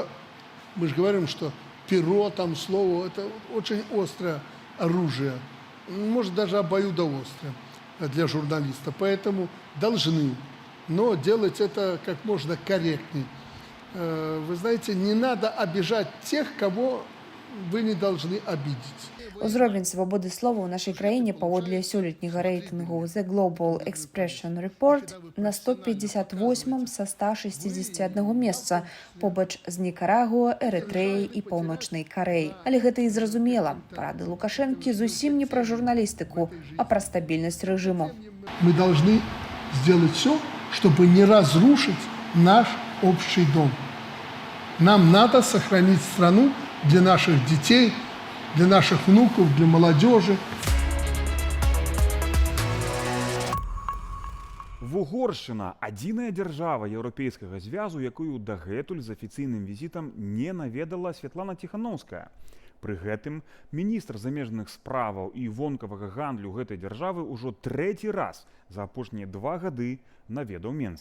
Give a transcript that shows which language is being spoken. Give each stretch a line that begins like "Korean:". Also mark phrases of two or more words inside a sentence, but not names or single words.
Russian: Мы же говорим, что перо, там слово, это очень острое оружие, может даже обоюдоострое для журналиста. Поэтому должны, но делать это как можно корректней. Вы знаете, не надо обижать тех, кого вы не должны обидеть.
Belarusian: Узровень свабоды слова ў нашай краіне паводле сёлетняга рэйтынгу The Global Expression Report на 158 са 161 месца, побач з Нікарагуа, Эрытрэяй і Паўночнай Карэяй. Але гэта і зразумела. Парады Лукашэнкі зусім не пра журналістыку, а пра стабільнасць рэжыму.
Russian: Мы должны сделать все, чтобы не разрушить наш общий дом. Нам надо сохранить страну для наших детей, для наших внуков, для молодежи.
Belarusian: Угоршчына – адзіная дзяржава Еўрапейскага звязу, якую дагэтуль з афіцыйным візітам не наведала Святлана Ціханаўская. Пры гэтым міністр замежных справаў і вонкавага гандлю гэтай дзяржавы ўжо трэці раз за апошнія 2 гады наведаў Менск.